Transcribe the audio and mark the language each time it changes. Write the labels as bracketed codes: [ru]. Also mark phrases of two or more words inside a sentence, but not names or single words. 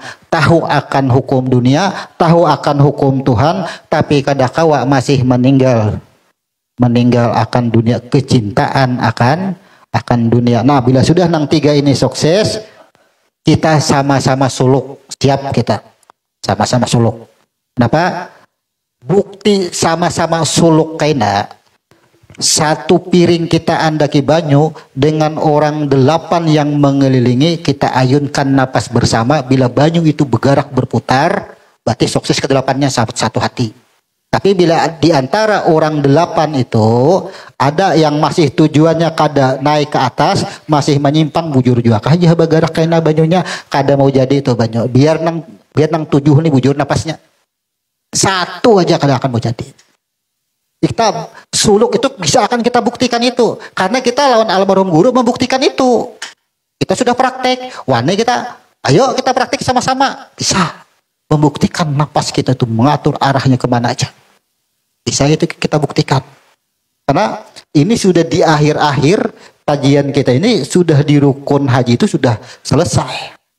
[bjn] Tahu akan hukum dunia, tahu akan hukum Tuhan, tapi kadakawa masih meninggal akan dunia, kecintaan akan dunia. Nah, bila sudah nang tiga ini sukses, kita sama-sama suluk, siap kita. Sama-sama suluk. Kenapa? Bukti sama-sama suluk kaina. Satu piring kita andaki banyu dengan orang 8 yang mengelilingi, kita ayunkan napas bersama. [id] Bila banyu itu bergerak berputar, berarti sukses ke-8-nya satu hati. [bjn] Tapi bila di antara orang 8 itu ada yang masih tujuannya kada naik ke atas, masih menyimpang, bujur juga aja bagarak kena banyunya, kada mau jadi itu banyu. Biar nang 7 nih bujur napasnya. Satu aja kada akan mau jadi. [id] Kita suluk itu bisa akan kita buktikan itu. Karena kita lawan almarhum guru membuktikan itu. Kita sudah praktek. [bjn] Wani kita, ayo kita praktek sama-sama. [id] Bisa. Membuktikan napas kita itu mengatur arahnya kemana aja. Bisa itu kita buktikan. Karena ini sudah di akhir-akhir kajian kita ini sudah di rukun haji itu sudah selesai.